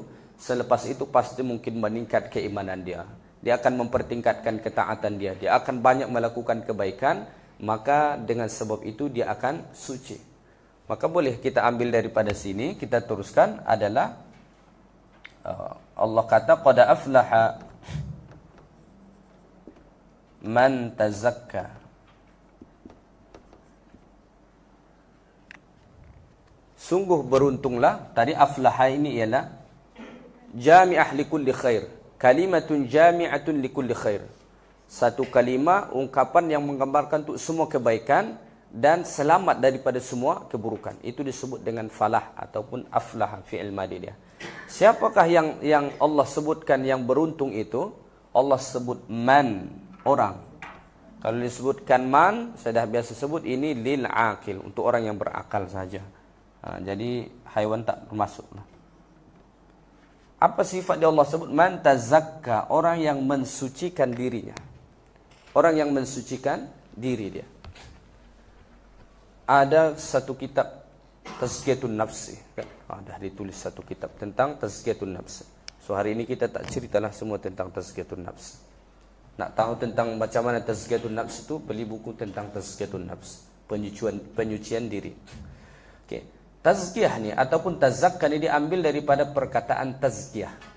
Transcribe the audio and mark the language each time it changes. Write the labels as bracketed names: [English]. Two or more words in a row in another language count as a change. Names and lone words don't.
[Malay] Selepas itu pasti mungkin meningkat keimanan dia. Dia akan mempertingkatkan ketaatan dia. Dia akan banyak melakukan kebaikan. Maka dengan sebab itu dia akan suci. Maka boleh kita ambil daripada sini, kita teruskan adalah Allah kata [Arabic] قد أفلح من تزكى. [Malay] Sungguh beruntunglah, tadi aflaha ini ialah [Arabic] جامعة لكل خير, كلمة جامعة لكل خير. [Malay] Satu kalimah, ungkapan yang menggambarkan untuk semua kebaikan dan selamat daripada semua keburukan. Itu disebut dengan falah ataupun aflah, [Arabic] فعل ماضي [Malay] dia. Siapakah yang Allah sebutkan yang beruntung itu? Allah sebut man, orang. Kalau disebutkan man, saya dah biasa sebut ini [Arabic] للعاقل, [Malay] untuk orang yang berakal saja. Jadi haiwan tak termasuk. Apa sifat dia Allah sebut? [Arabic] من تزكى, [Malay] orang yang mensucikan dirinya. Orang yang mensucikan diri dia. Ada satu kitab Tazkiyatun Nafsi, kan? Dah ditulis satu kitab tentang Tazkiyatun Nafsi. So hari ini kita tak ceritalah semua tentang [Arabic] تزكية النفس. [Malay] Nak tahu tentang macam mana [Arabic] تزكية النفس [Malay] itu, beli buku tentang [Arabic] تزكية النفس, [Malay] penyucian diri. Okey. Tazkiyah ni ataupun tazakka ni diambil daripada perkataan tazkiyah.